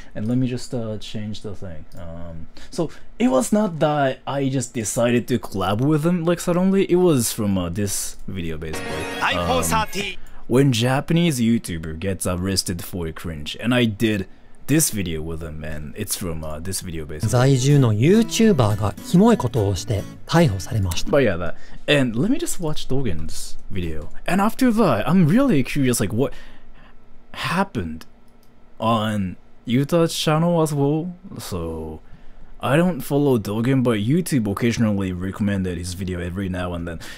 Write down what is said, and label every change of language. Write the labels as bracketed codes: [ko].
[en] And let me just change the thing. So it was not that I just decided to collab with him like suddenly. It was from this video basically. When Japanese YouTuber gets arrested for cringe, and I did this video with him, and it's from this video basically. [ja] 在住の YouTuber がキモいことをして逮捕されました。 [en] But yeah, that. And let me just watch Dogen's video. And after that, I'm really curious, like what happened on Yuta's channel as well. So I don't follow Dogen, but YouTube occasionally recommended his video every now and then.